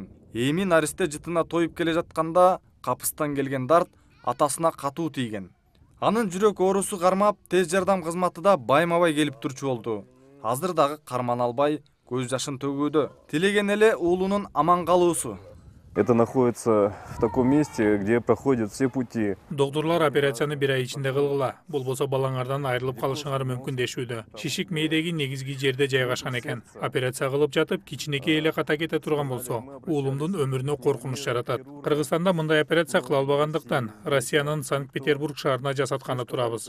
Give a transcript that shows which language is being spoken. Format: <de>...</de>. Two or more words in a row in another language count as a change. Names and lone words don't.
<ky>Эми наристе жытына тоюп келе жатканда капыстан келген дарт атасына катуу тийген. Анын жүрөк оорусу кармап, тез жардам кызматы да байма-бай келип турчу болду. Азыр дагы карман албай, көз жашын төгүүдө. Тилеген эле уулунун аман калуусу.</ky> <ru>Это находится в таком месте, где проходят все пути.</ru> <ky>Доктурлар операцияны 1 ай ичинде кылгыла. Болбосо балаңардан айрылып калышыңар мүмкүн дешүүдө. Шишик мээдеги негизги жерде жайгашкан экен. Операция кылып жатып, кичинекей эле ката кете турган болсо, уулумдун өмүрүнө коркунуч жаратат. Кыргызстанда мындай операция кыла албагандыктан Россиянын Санкт-Петербург шаарына жасатканы турабыз.</ky>